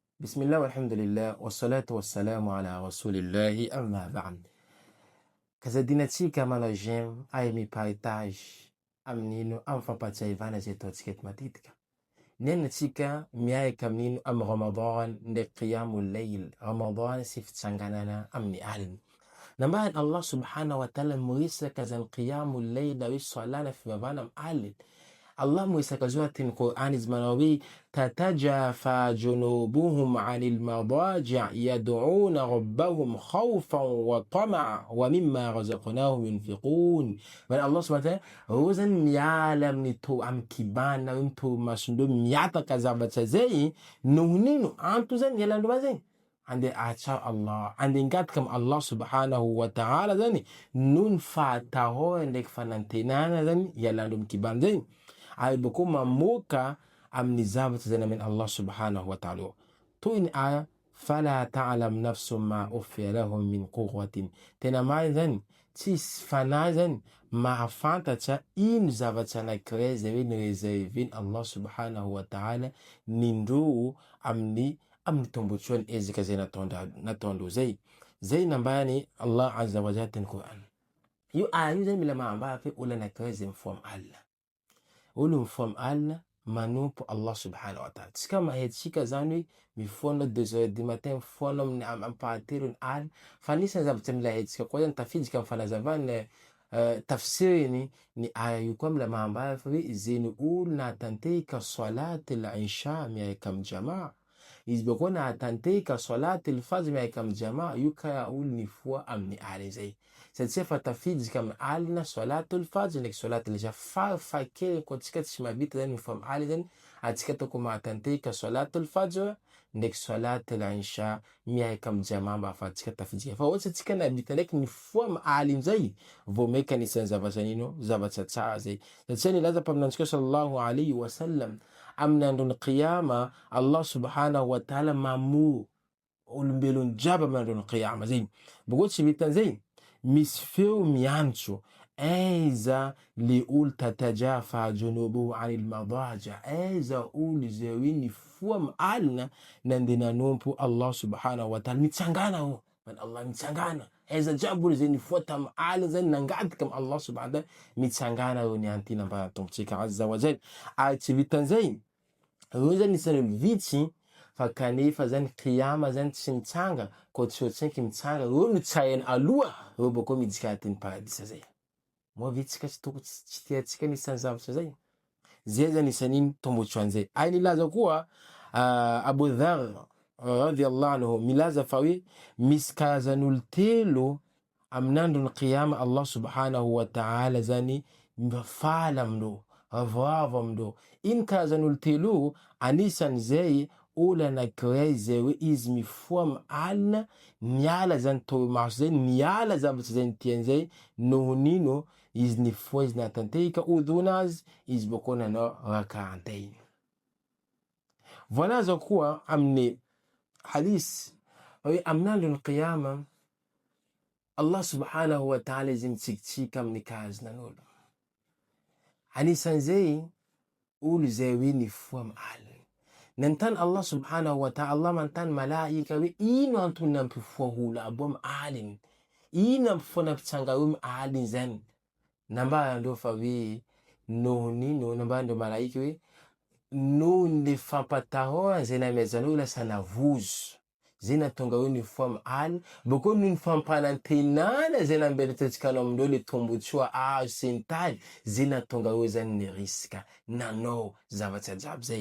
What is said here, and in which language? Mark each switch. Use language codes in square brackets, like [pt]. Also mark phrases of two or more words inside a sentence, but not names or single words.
[ar] بسم الله والحمد لله والصلاة والسلام على رسول الله أما بعد [mg] kazadinatsika managem ay miparitagy amin'ino amin'ny fampatsiahivana zay ataontsika eto matetika. Niainatsika miaika amin'ino amin'ny Ramadan ndraiky [ar] قيام الليل. [mg] Ramadan sy fitsanganana amin'ny alina. Nambahan Allah [ar] سبحانه وتعالى [mg] miresaka zany [ar] قيام الليل [mg] hoe salana fivavana amin'ny alina. Allah miresaka zao atin'ny Qur'an izy manao hoe [ar] تتجافى جنوبهم عن المضاجع يدعون ربهم خوفا وطمعا ومما رزقناهم ينفقون. [mg] Bana Allah [ar] سبحانه وتعالى [mg] reo zany miala amin'ny kibana hoe mitorimasondreo miataka zavatra zay noho nino anto zany ialandreo zany ande acha Allah ande ingataka am Allah [ar] سبحانه وتعالى [mg] zany noho ny fahatahorany ndraiky fanantenana zany ialandreo amin'ny kibana zay ay bako mamoaka amin'ny zavatra zay nameny Allah [ar] سبحانه وتعالى. [mg] Toy ny aya [ar] فلا تعلم نفس ما أخفي لهم من قرة. [mg] Tena marina zany tsisy fanahy zany mahafantatra ino zavatra anankiray zay hoe nireserveny Allah [ar] سبحانه وتعالى [mg] nindreo amin'ny tombontsoany ezaka zay nataondreo zay. Zay nambarany Allah [ar] عز وجل [mg] teny Qur'an. Io aya io zany mila mahambara fe olo anankiray zay mifoha amin'ny alina. Olo mifoha amin'ny alina manompo Allah [ar] سبحانه وتعالى. [mg] Tsika mahetsika zany hoe mifoana 2h [fr] du matin [mg] mifoana amin'ny pahatelo ny alina fa anisan'ny zavatra mila hetsika koa zany tafiditsika amin'ny fanazavany tafsiriny ny aya io koa mila mahambara fa hoe zay ny olo nahatantehika [ar] صلاة العشاء [mg] miaraka amin'ny jamaa. Izy bakao nahatantehika [ar] صلاة الفجر [mg] miaraka amin'ny jamaa, io karaha olo nifoha amin'ny alina zay. Satria fa tafiditsika amin'ny alina [ar] صلاة الفجر [mg] ndraiky [ar] صلاة العشاء [mg] farafahakeliny koa tsika tsy mahavita zany mifoha amin'ny alina zany atsika toko mahatantehika [ar] صلاة الفجر [mg] ndraiky [ar] صلاة العشاء [mg] miaraka amin'ny jamaa mba ahafahantsika tafiditsika. Fa ohatsy atsika nahavita ndraiky nifoha amin'ny alina zay vao maika anisan'ny zavatra nino zavatra tsara zay. Satria nilaza mpaminantsika [ar] صلى الله عليه وسلم [mg] amin'ny andron'ny Qiyama Allah [ar] سبحانه وتعالى [mg] mamoa olombelony jiaby amin'ny andron'ny Qiyama zay. Boko tsy vitan'izay misy feo miantso aiza le olo [ar] تتجافى جنوبهم عن المضاجع', [mg] aiza olo zay hoe nifoha amin'ny alina nandeha nanompo Allah [ar] سبحانه وتعالى [mg] mitsangana o. Allah mitsangana aiza jiaby olo zay nifoha tamin'ny alina zany nangataka amin'ny Allah [ar] سبحانه وتعالى [mg] mitsangana eo niantina mba tombotsika [ar] عز وجل. [mg] Ary tsy vitan'izay reo zany isan'ny vitsy fa kanefa zany Qiyama zany tsy mitsanga ko tsy otsinky mitsanga reo no tsahiny aloha reo bakao midika atin'ny paradisa zay. Moa vitsika tsy toko tsy tiatsika nisan'ny zavatra zay. Zay zany isan'iny tombotsoan'izay. Ay nilaza koa Abu Dharr [ar] رضي الله عنه [mg] milaza fa hoe misy karazan'olo telo amin'ny andron'ny Qiyama Allah [ar] سبحانه وتعالى [mg] zany mifala amindreo avoavo amindreo. Iny karazan'olo telo anisan'izay olo anankiray zay hoe izy mifoha amin'ny alina miala zany torimaso zay miala zavatra zay nitiany zay noho nino izy nifoha izy nahatantehika odonazy izy bakao nanao raka'atainy. Voalaza koa amin'ny hadis hoe amin'ny andron'ny Qiyama Allah [ar] سبحانه وتعالى [mg] izy mitsikitsika amin'ny karazan'olo. Anisan'izay olo zay hoe nifoha amin'ny alina. Nantany Allah [ar] سبحانه وتعالى, [mg] Allah mantany malaika hoe ino antony nampifoha olo abo amin'ny alina, ino nampifoha nampitsanga eo amin'ny alina zany. Nambarandreo fa hoe noho nino, nambarandreo malaika hoe noho ny fampatahorana zay namezanao lasa navozo zay natonga eo nifoha amin'ny alina, bakao noho ny fampanantenana zay nambetratsikanao amindreo le tombotsoa azo sy ny tady zay natonga eo zany ny risika nanao zavatra jiaby zay.